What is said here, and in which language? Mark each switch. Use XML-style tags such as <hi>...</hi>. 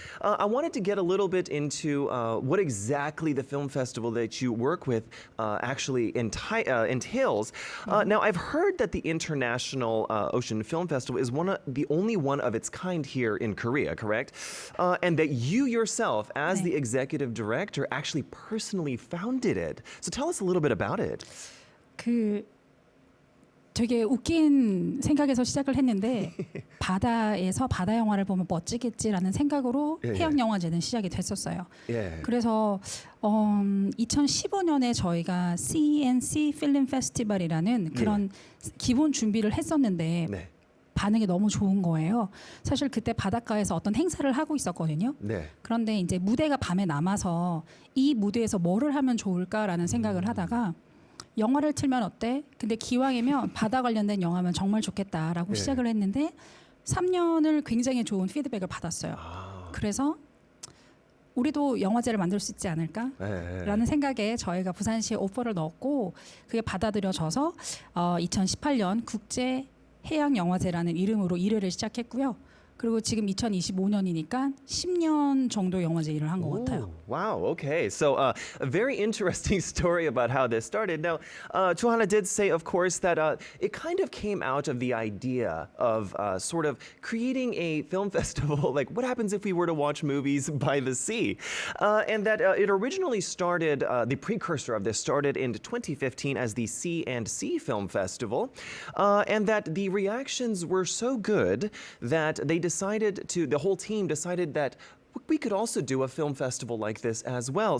<en>I wanted to get a little bit into what exactly the film festival that you work with actually entails. Now, I've heard that the International Ocean Film Festival is the only one of its kind here in Korea, correct? And that you yourself, as the executive director, actually personally founded it. So tell us a little bit about it.</en> <ko>되게 웃긴 생각에서 시작을 했는데 바다에서 바다 영화를 보면 멋지겠지라는 생각으로 해양영화제는 시작이 됐었어요. 그래서 2015년에 저희가 CNC 필름 페스티벌이라는 그런 기본 준비를 했었는데 반응이 너무 좋은 거예요. 사실 그때 바닷가에서 어떤 행사를 하고 있었거든요. 그런데 이제 무대가 밤에 남아서 이 무대에서 뭐를 하면 좋을까라는 생각을 하다가 영화를 틀면 어때? 근데 기왕이면 바다 관련된 영화면 정말 좋겠다라고 시작을 했는데 3년을 굉장히 좋은 피드백을 받았어요. 그래서 우리도 영화제를 만들 수 있지 않을까라는 생각에 저희가 부산시에 오퍼를 넣었고 그게 받아들여져서 2018년 국제해양영화제라는 이름으로 1회를 시작했고요. 그리고 지금 2025년이니까 10년 정도 영화제 일을 한 것 같아요.</ko> <en>Wow, okay. So a very interesting story about how this started. Now, Cho Ha-na did say, of course, that it kind of came out of the idea of sort of creating a film festival, like what happens if we were to watch movies by the sea? And that it originally started, the precursor of this started in 2015 as the C&C Film Festival, and that the reactions were so good that the whole team decided that we could also do a film festival like this as well.</en>